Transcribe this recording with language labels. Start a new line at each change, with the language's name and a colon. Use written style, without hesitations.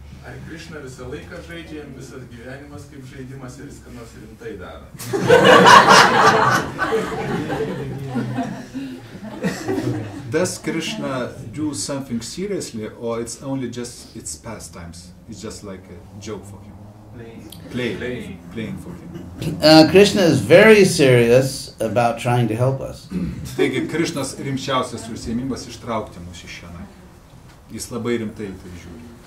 Lithuanian: Ar Krishna visą laiką žaidžia, jam visas gyvenimas kaip žaidimas ir jis ką nors rimtai daro?
English: Does Krishna do something seriously, or it's only just its pastimes? It's just like a joke for him. Playing for him. Krishna is very serious about trying to help us.
Lithuanian: Taigi Krishnas rimčiausias užsiėmimas ištraukti mus iš šiandien. Jis labai rimtai į tai žiūri.